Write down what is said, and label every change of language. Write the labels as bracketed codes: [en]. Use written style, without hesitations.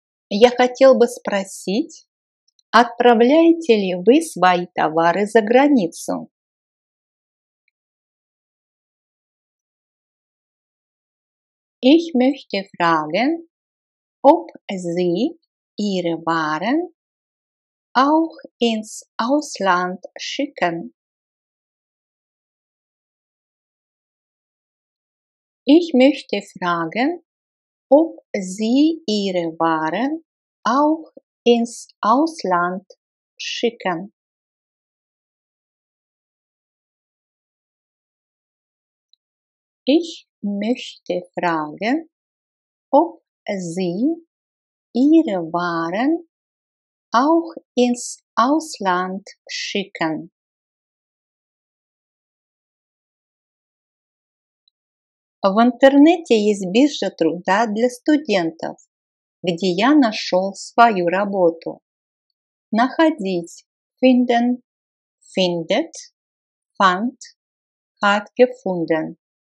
[ru] Я хотел бы спросить, отправляете ли вы свои товары за границу? [de] Ich möchte fragen, ob Sie Ihre Waren auch ins Ausland schicken. Ich möchte fragen, ob Sie Ihre Waren auch ins Ausland schicken. Ich möchte fragen, ob Sie Ihre Waren auch ins Ausland schicken. [ru] В интернете есть биржа труда для студентов, где я нашел свою работу. [de] Находить – finden, findet, fand, hat gefunden.